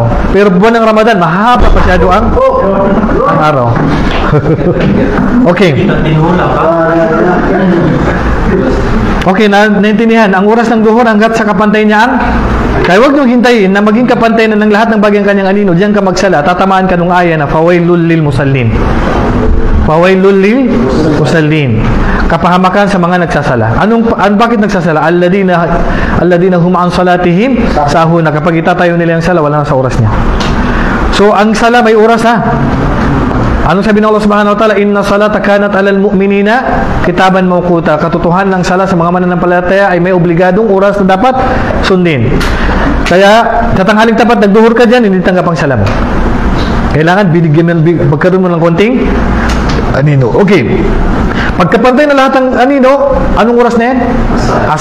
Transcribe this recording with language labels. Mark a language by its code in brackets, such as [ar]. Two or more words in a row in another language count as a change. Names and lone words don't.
[tl] Pero buwan ng Ramadan, mahaba masyado ang araw. Okay. Okay, naintindihan. Ang oras ng duhur hanggat sa kapantay niya ang, kaya huwag niyong hintayin na maging kapantay na ng lahat ng bagay ng kanyang anino. Diyan ka magsala, tatamaan ka nung aya na [ar] فويل للمصلين. فويل للمصلين. [tl] Kapahamakan sa mga nagsasala. Bakit nagsasala? [ar] الذين هم عن صلاتهم ساهون. [tl] Kapag itatayo nila yung sala, wala na sa oras niya. So, ang sala may oras ha. Anong sabi ng Allah [ar] سبحانه وتعالى? إن الصلاة كانت على المؤمنين كتابا موقوتا. [tl] Katotohanan ng sala sa mga mananampalataya ay may obligadong oras na dapat sundin. Kaya, sa tanghaling tapat, nagduhur ka dyan, hindi tanggap ang sala mo. Kailangan magkaroon mo ng konting anino. Okay. Pagkapantay na lahat ng anino, anong oras na yan?